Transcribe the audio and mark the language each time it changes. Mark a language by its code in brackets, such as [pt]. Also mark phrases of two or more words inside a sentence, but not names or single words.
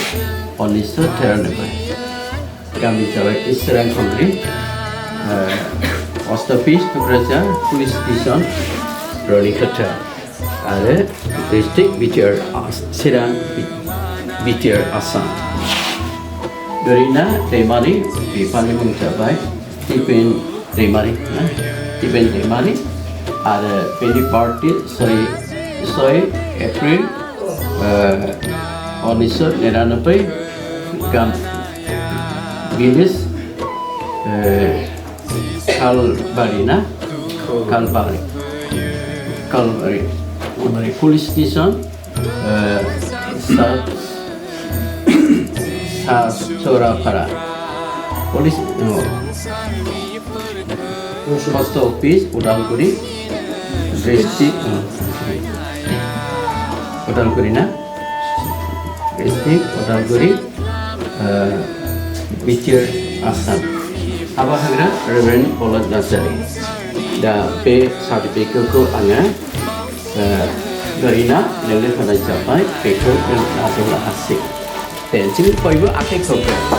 [brx] 1993 गामि जाबाय इसोरां खंग्रि [en] Post Office [brx] Tukrajar [en] Police Station [brx] Ronikata आरो District BTR Sirang BTR Assam Dorina Demari बिफानि मुं जाबाय टिपेन दैमारि आरो बेनि बार्थडे 6 एप्रिल 1999 गाम भिलेज [en] Kalbari Police Station Sorapara Police Post Office Udalguri District Udalguri na [brx] District Udalguri BTR Assam हाबा होग्रा रेभारेन्ड पल नार्जारि दा बे सार्टिफिकेटखौ आङो Dorina नोंनो होनाय जाबाय बेखौ नों आजावनो हासै दे जों बयबो आखाइ खबदो